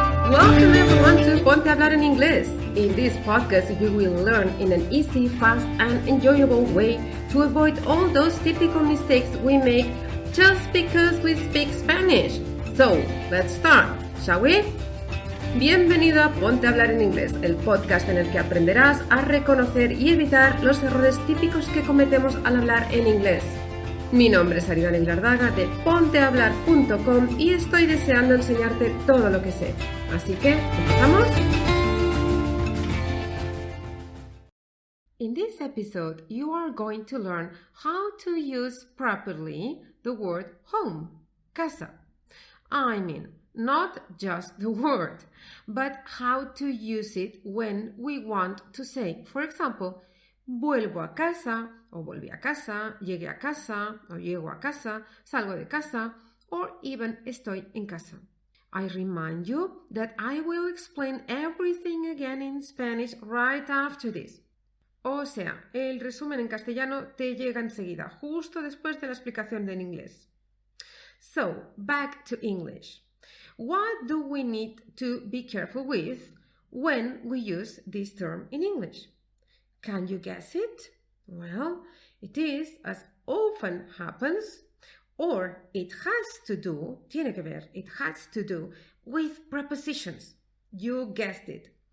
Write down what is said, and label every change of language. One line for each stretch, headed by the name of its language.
English: Welcome everyone to Ponte, hablar en inglés. In this podcast, you will learn in an easy, fast and enjoyable way to avoid all those typical mistakes we make just because we speak Spanish. So, let's start, shall we?
Spanish: Bienvenido a Ponte a hablar en inglés, el podcast en el que aprenderás a reconocer y evitar los errores típicos que cometemos al hablar en inglés. Mi nombre es 𝐓𝐢𝐞𝐬𝐭𝐥𝐿 de pontehablar.com y estoy deseando enseñarte todo lo que sé. Así que, ¿empezamos?
English: In this episode, you are going to learn how to use properly the word home, casa. I mean, not just the word, but how to use it when we want to say, for example,
Spanish: vuelvo a casa, o volví a casa, llegué a casa, o llego a casa, salgo de casa,
English: or even
Spanish: estoy en casa.
English: I remind you that I will explain everything again in Spanish right after this.
Spanish: O sea, el resumen en castellano te llega enseguida, justo después de la explicación en inglés.
English: So, back to English. What do we need to be careful with when we use this term in English? Can you guess it? Well, it is, as often happens, or it has to do,
Spanish: tiene que ver,
English: it has to do with prepositions. You guessed it.